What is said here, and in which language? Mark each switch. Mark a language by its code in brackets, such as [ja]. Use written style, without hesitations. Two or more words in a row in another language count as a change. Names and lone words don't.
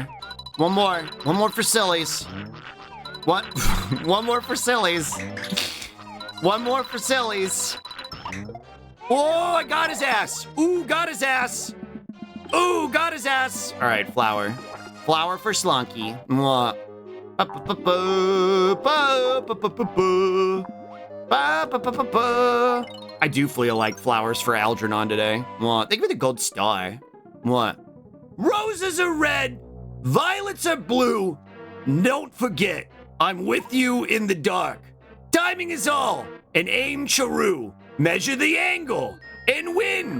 [en] One more. One more for sillies. What? One more for sillies. One more for sillies. Oh, I got his ass. Ooh, got his ass. Ooh, got his ass. All right, flower. Flower for Slunky. Mwah. Ba ba ba ba ba ba ba ba. Ba, ba, ba, ba, ba. I do feel like flowers for Algernon today. What? Thank you for the gold star. What? Roses are red, violets are blue. Don't forget, I'm with you in the dark. Timing is all, and aim true. Measure the angle, and win.